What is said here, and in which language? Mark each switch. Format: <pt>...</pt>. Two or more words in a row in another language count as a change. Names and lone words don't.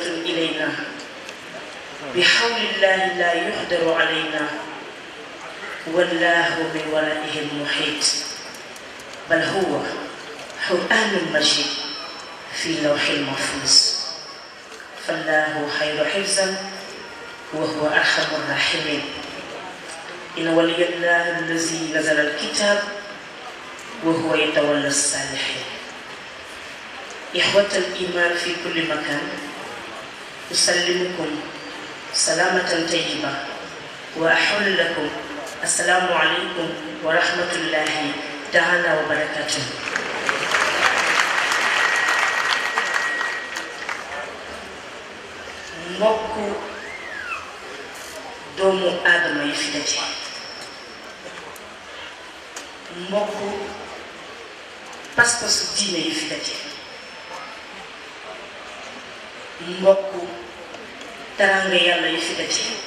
<ar>إلينا بحول الله لا يقدر علينا والله من ورائه المحيط بل هو قرآن مجيد في لوح المحفوظ فالله خير حفظا وهو أرحم الراحمين إن ولي الله الذي نزل الكتاب وهو يتولى الصالحين إخوة الإيمان في كل مكان أسلمكم سلامة طيبة وأحل لكم السلام عليكم ورحمة الله تعالى وبركاته.</ar> <wo>mbokku doomu aadama yi fi daje mbokku pas-pasu diine yi fi daje mbokku teraanga yàlla yi fi daje</wo>